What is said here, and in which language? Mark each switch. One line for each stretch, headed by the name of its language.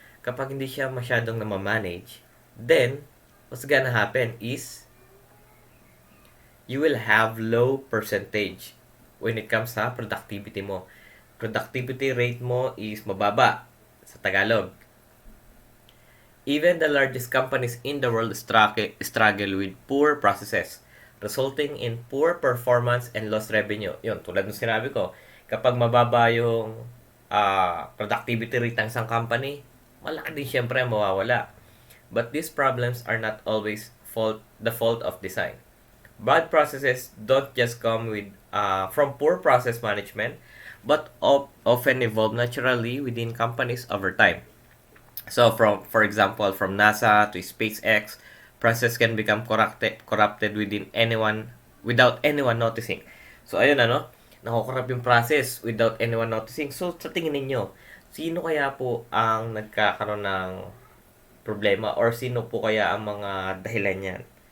Filipino: Kapag hindi siya masyadong na ma-manage,
English: then, what's gonna happen is, you will have low percentage when it comes
Filipino: sa productivity mo. Productivity rate mo is mababa sa Tagalog.
English: Even the largest companies in the world struggle with poor processes, resulting in poor performance and lost revenue.
Filipino: Yun, tulad ng sinabi ko, kapag mababa yung productivity rate ng isang company, malaki din syempre ang mawawala.
English: But these problems are not always the fault of design. Bad processes don't just come from poor process management, but often evolve naturally within companies over time. So, for example, from NASA to SpaceX, process can become corrupted without anyone noticing.
Filipino: So, ayun ano, nakukorrupt yung process
English: without anyone noticing.
Filipino: So, sa tingin ninyo, sino kaya po ang nagkakaroon ng problema or sino po kaya ang mga dahilan niyan?